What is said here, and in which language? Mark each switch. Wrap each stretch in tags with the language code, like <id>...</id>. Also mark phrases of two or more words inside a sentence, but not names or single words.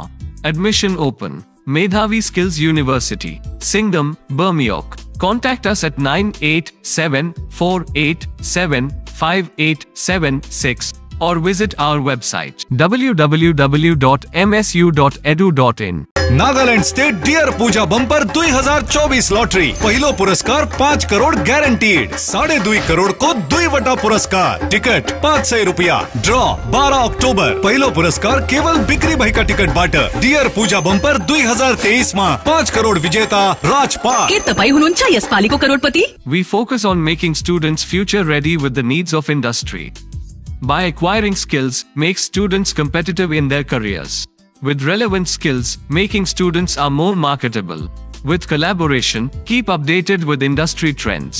<en>Admission open. Medhavi Skills University, Singham, Burmioc. Contact us at 9874875876 or visit our website www.msu.edu.in.</en> <ne>नागालैंड स्टेट डियर पूजा बंपर 2024 लॉटरी पहिलो पुरस्कार 5 करोड़ गैरंटीड 2.5 करोड़ को 2 पुरस्कार टिकट 500 रुपया ड्रॉ 12 अक्टोबर पहिलो पुरस्कार केवल बिक्री भएका टिकट बाट डियर पूजा बंपर 2023 मा 5 करोड़ विजेता राजपाल के तपाई हुनुहुन्छ यसपालिको करोडपति।</ne> <en>We focus on making students future ready with the needs of industry. By acquiring skills, make students competitive in their careers. With relevant skills, making students are more marketable. With collaboration, keep updated with industry trends.</en>